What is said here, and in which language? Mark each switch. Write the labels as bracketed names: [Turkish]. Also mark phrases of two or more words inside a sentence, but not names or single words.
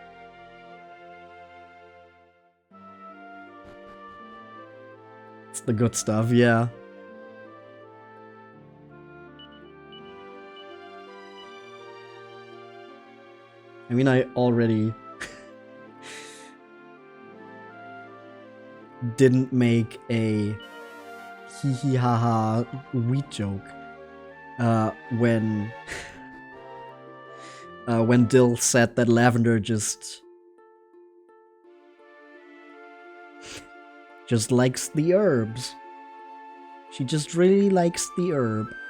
[English] It's the good stuff, yeah. I mean, I already didn't make a hee hee ha ha wheat joke when Dill said that Lavender just likes the herbs. She just really likes the herb.